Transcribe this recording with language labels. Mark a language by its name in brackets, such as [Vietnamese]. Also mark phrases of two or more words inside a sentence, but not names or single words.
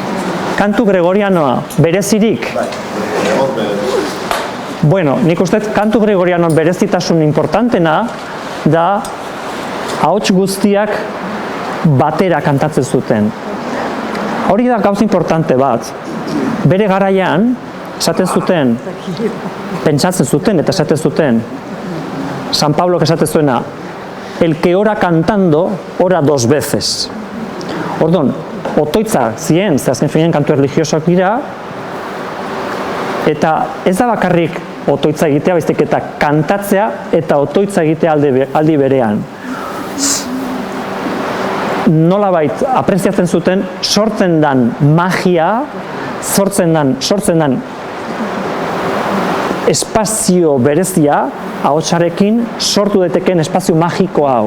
[Basque] Kantu gregorianoa, berezirik? Bueno, nik uste kantu gregorianoan berezitasun importantena da ahots guztiak batera kantatzen zuten. Hori da gauza importante bat. Bere garaian, esaten zuten, pentsatzen zuten eta esaten zuten, San Pablo esaten zuena, [Spanish] el que ora cantando, ora dos veces. [Basque] Orduan, otoitza zien, azken finean kantu erlijiosoak dira, eta ez da bakarrik otoitza egitea, baizik eta kantatzea eta otoitza egitea aldi berean. Nolabait apreziatzen zuten, sortzen dan magia, sortzen dan espazio berezia, ahotsarekin sortu daiteken espazio magiko hau.